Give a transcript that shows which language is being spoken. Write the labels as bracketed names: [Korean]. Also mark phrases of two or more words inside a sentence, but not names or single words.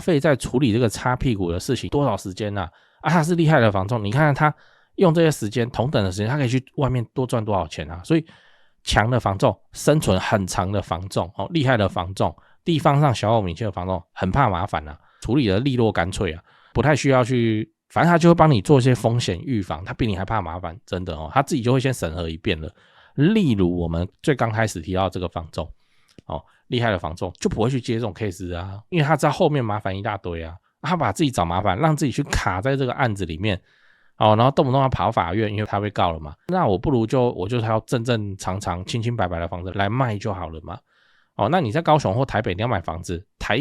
[Chinese] 費在處理這個擦屁股的事情多少時間他是厲害的房仲，你看看他用這些時間同等的時間他可以去外面多賺多少錢所以強的房仲，生存很長的房仲厲害的房仲，地方上小有名气的房仲很怕麻煩處理的利落乾脆不太需要去，反正他就會幫你做一些風險預防，他比你還怕麻煩，真的他自己就會先審核一遍了。例如我們最剛開始提到這個房仲厲害的房仲就不會去接這種 case 因為他知道後面麻煩一大堆他把自己找麻煩，讓自己去卡在這個案子裡面然後动不动要跑法院，因為他被告了嘛，那我不如我就要正正常常清清白白的房子來賣就好了嘛那你在高雄或台北你要買房子，台